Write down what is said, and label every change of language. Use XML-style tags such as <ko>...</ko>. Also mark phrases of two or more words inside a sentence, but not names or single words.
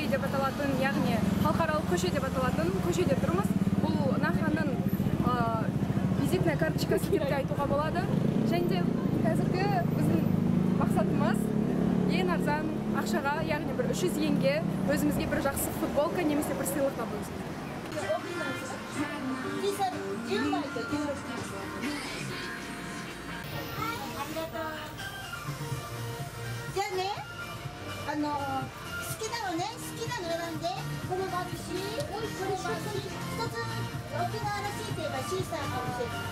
<kk>деп аталатын, яғни халықаралық көше деп аталатын көшеде тұрмыз. Бұл Наханың</kk> <ru>визитная карточкасы</ru> <kk>деп айтуға болады. Және де қазіргі біздің мақсатымыз ең арзан ақшаға, яғни бір 300 йенге өзімізге бір жақсы футболка немесе бір сыйлық табуымыз.</kk> <ja>好きなのね、好きなの選んで、これもあるし、これもあるし、一つ沖縄らしいといえばシーサーかもしれない。</ja>